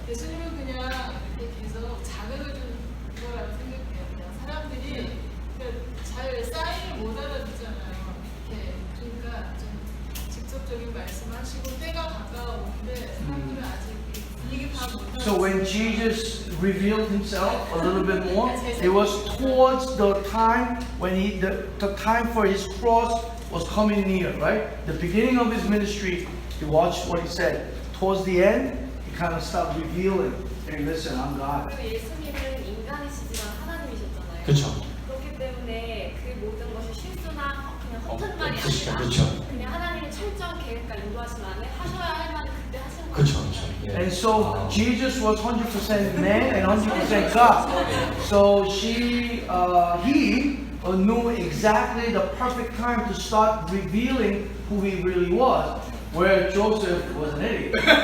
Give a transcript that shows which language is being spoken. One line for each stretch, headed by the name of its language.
Korean: 예수님은 그냥 이렇게 계속 자극을 준 거라고 생각해요. 그냥 사람들이 잘 사인을 못 알아듣잖아요. 그러니까 좀 직접적인 말씀하시고 때가 가까워오는데 사람들은 아직 분위기 파악 못 하고.
English: So when Jesus revealed himself a little bit more, it was towards the time when the time for his cross was coming near, right? The beginning of his ministry, you watched what he said. Towards the end, he kind of stopped revealing. Hey, listen, I'm God.
Korean: 그리고 예수님은 인간이시지만 하나님이셨잖아요. 그렇죠. 그렇기 때문에 그 모든 것이 실수나 그냥 허튼 말이 그렇죠, 아니라 그렇죠. 그냥 하나님의 철저한 계획과 인도하심 안에 하셔야 할 말을 그때 하시는 거예요. 그렇죠, 그렇죠. 예.
English: And so Jesus was 100% man and 100% God. So he knew exactly the perfect time to start revealing who he really was, where Joseph was an idiot.